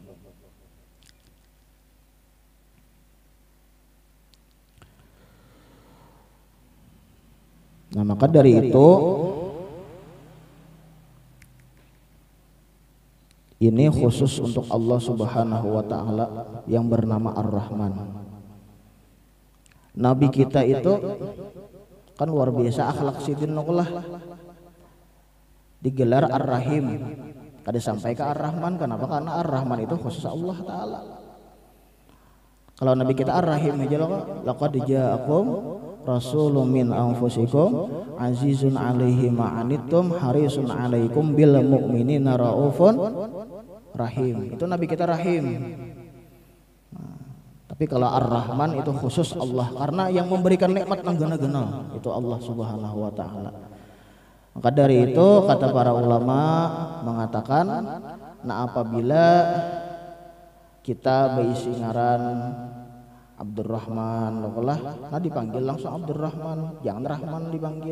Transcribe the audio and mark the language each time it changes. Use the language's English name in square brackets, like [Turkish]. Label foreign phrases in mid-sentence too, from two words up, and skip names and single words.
[Indonesian] Nah maka dari itu ini khusus untuk Allah [Arabic] سبحانه وتعالى [Indonesian] yang bernama Ar-Rahman. [Banjar] Nabi kita itu kan luar biasa akhlak sidin nokulah, digelar Ar-Rahim. Kada sampai ke Ar-Rahman. [Indonesian] Kenapa? Karena Ar-Rahman itu khusus Allah Ta'ala. Kalau Nabi kita Ar-Rahim aja loh. [Arabic] لقد جاءكم رسول من أنفسكم عزيز عليه ما عنتم حريص عليكم بالمؤمنين رءوف رحيم. [Indonesian] Itu Nabi kita Rahim. [Banjar] Nah, tapi kalau Ar-Rahman itu khusus Allah, karena yang memberikan nikmat nang gena-gena itu Allah [Arabic] سبحانه وتعالى. [Banjar] Maka dari itu kata para ulama mengatakan, nah apabila kita berisi ngaran Abdurrahman lokolah, nah dipanggil langsung Abdurrahman, jangan Rahman dipanggil.